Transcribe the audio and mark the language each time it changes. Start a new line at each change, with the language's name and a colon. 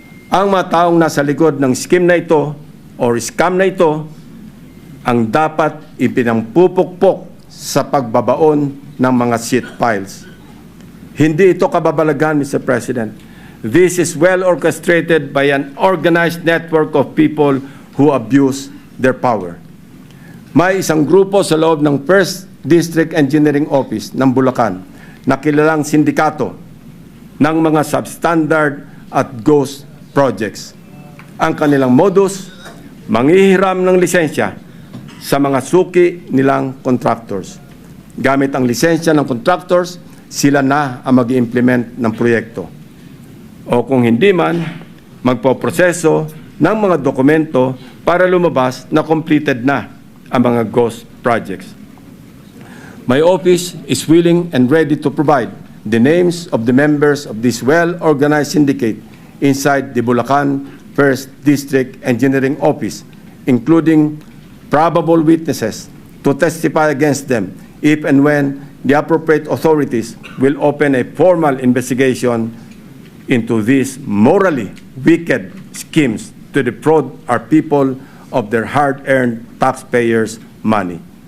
Filipino: Ang mga taong nasa likod ng scheme na ito or scam na ito ang dapat ipinampupukpok sa pagbabaon ng mga seat piles. Hindi ito kababalagan, Mr. President.
English: This is well orchestrated by an organized network of people who abuse their power.
Filipino: May isang grupo sa loob ng First District Engineering Office ng Bulacan na kilalang sindikato ng mga substandard at ghost projects. Ang kanilang modus, manghihiram ng lisensya sa mga suki nilang contractors. Gamit ang lisensya ng contractors, sila na ang mag-i-implement ng proyekto. O kung hindi man, magpoproseso ng mga dokumento para lumabas na completed na ang mga ghost projects.
English: My office is willing and ready to provide the names of the members of this well-organized syndicate inside the Bulacan First District Engineering Office, including probable witnesses to testify against them if and when the appropriate authorities will open a formal investigation into these morally wicked schemes to defraud our people of their hard-earned taxpayers' money.